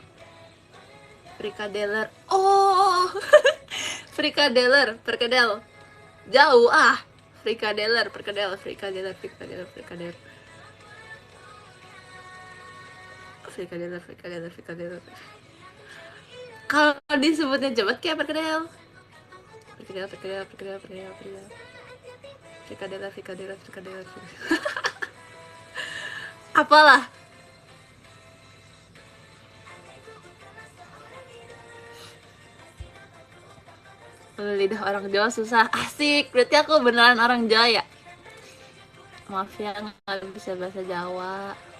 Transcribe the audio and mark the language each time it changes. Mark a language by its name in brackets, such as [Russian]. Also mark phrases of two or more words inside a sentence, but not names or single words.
[Indonesian] Frikadeler. Oh, frikadeler, perkedel. Jauh ah. Frikadeler, perkedel, frikadeler, frikadeler, frikadeler. Frikadeler, frikadeler, frikadeler. Kalau disebutnya cepat kayak perkedel. Perkedel, perkedel, perkedel, perkedel, perkedel. Frikadeler, frikadeler, frikadeler. Apalah. Lidah orang Jawa susah. Asik, berarti aku beneran orang Jawa ya? Maaf ya, nggak bisa bahasa Jawa.